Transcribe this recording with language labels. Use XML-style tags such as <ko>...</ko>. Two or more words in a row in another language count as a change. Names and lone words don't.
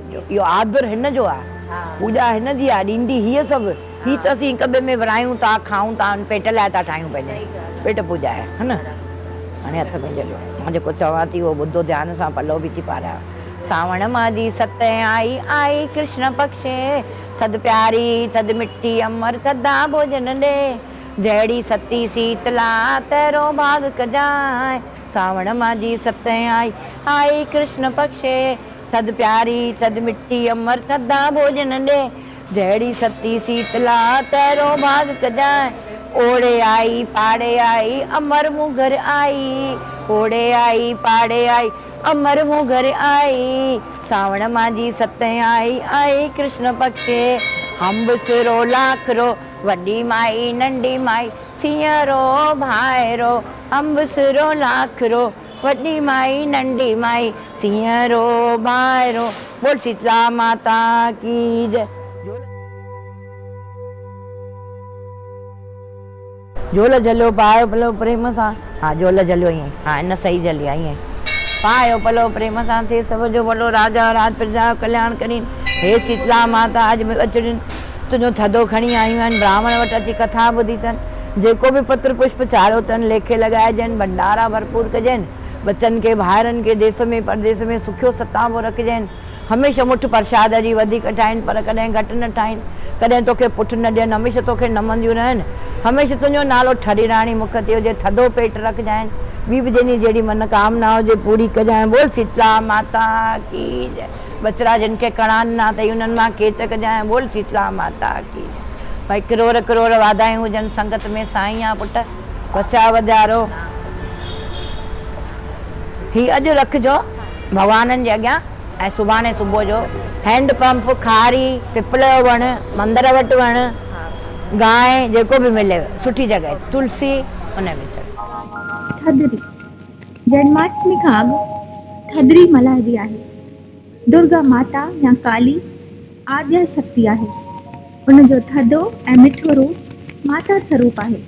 <sd>यो आदर हिन जो आहे, पूजा हिन जी आहे, ॾींदी हीअ सभु। ही त असीं हिक ॿिए में विरायूं था, खाऊं था, पेट लाइ था ठाहियूं पंहिंजे, पेट पूजा आहे, है न। हाणे हथ में जलियो, मां जेको चवां थी उहो ॿुधो ध्यान सां, पल्लव बि थी पारियां। सावण माजी सत आई आई कृष्ण पक्षे, थद प्यारी थद मिठी अमर थदा भोजन ॾे, जहिड़ी सती शीतला तेरो भाग कजाए। सावण माजी सत आई आई कृष्ण पक्षे, थद प्यारी थद मिठी अमर थदा भोजन ॾे, जहिड़ी सती शीतला तेरो भाग कजाए। ओड़े आई पाड़े आई अमर मूं घर आई, ओड़े आई पाड़े आई अमर मूं घर आई। सावण माजी सत आई आई कृष्ण पक्षे, अंब सिरो लाखरो वॾी माई नंढी माई, सिंहरो भाइरो अंब सिरो लाखरो वॾी माई नंढी माई, सिंहरो भाइरो।</sd> <hi>बोल शीतला माता की जय।</hi> <sd>झोल जलियो, पायो पलो प्रेम सां। हाँ झोल जलियो ईअं, हाँ इन सही जली आहे ईअं। पायो पलो प्रेम सां, थे सब जो भलो, राजा राज प्रजा कल्याण करीन। हे शीतला माता अॼु अचनि तुंहिंजो थधो खणी आयूं आहिनि, ब्राह्मण वटि अची कथा ॿुधी अथनि, जेको बि पत्र पुष्प चाढ़ियो अथनि लेखे लॻाइजनि, भंडारा भरपूर कजनि, बचनि खे भाइरनि खे देश में परदेस में सुखियो सतांबो रखजनि। हमेशह मुठ प्रसाद जी वधीक ठाहिनि पर कॾहिं घटि न ठाहिनि, कॾहिं तोखे पुठि न ॾियनि, हमेशह तोखे नमंदियूं रहनि, हमेशह तुंहिंजो नालो ठरी राणी मुख ते हुजे, थधो पेट रखजाइनि, ॿी बि जंहिंजी जहिड़ी मनोकामना हुजे पूरी कजांइ।</sd> <hi>बोल शीतला माता की जय।</hi> <sd>बचड़ा जिन खे कड़ान ना अथई उन्हनि मां केच कजांइ।</sd> <hi>बोल शीतला माता की जय।</hi> <sd>भाई करोड़ करोड़ वाधायूं हुजनि संगत में, साईं आहे पुट, वसिया वधारो। ही अॼु रखिजो भॻवाननि जे अॻियां, ऐं सुभाणे सुबुह जो हैंड पंप, खारी, पिपल जो वण, मंदर वटि वण, गांइ जेको बि मिले सुठी जॻह, तुलसी उन में चढ़। थदरी जन्माष्टमी खां अॻु थदरी मल्हाइबी आहे। दुर्गा माता या काली आद्य शक्ति आहे। उनजो थधो ऐं मिठो रूप माता स्वरूप आहे।</sd>